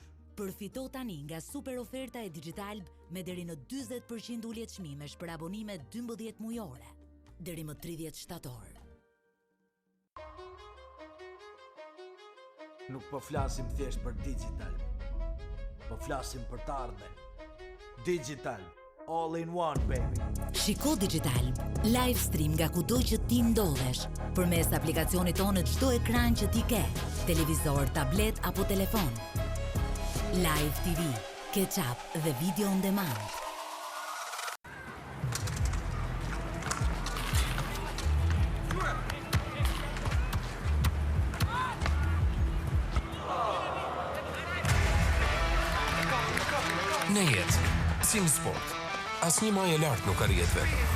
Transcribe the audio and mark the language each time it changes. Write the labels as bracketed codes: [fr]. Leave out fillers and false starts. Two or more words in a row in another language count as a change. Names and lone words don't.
[sq] Përfito tani nga super oferta e Digitalb me deri në 40% ulje çmimesh për abonime 12 mujore, deri më 30 shtator. Nuk po flasim thjesht për digital, po flasim për të ardhmen. [en] Digital, all in one, baby. [sq] Shiko Digitalb, [en] live stream [sq] nga kudo që ti ndodhesh, përmes aplikacionit tonë në çdo ekran që ti ke, televizor, tablet apo telefon. [en] Live TV, catch-up dhe video on demand. [sq] Në jetë, si në sport, asnjë majë e lartë nuk arrihet vetëm.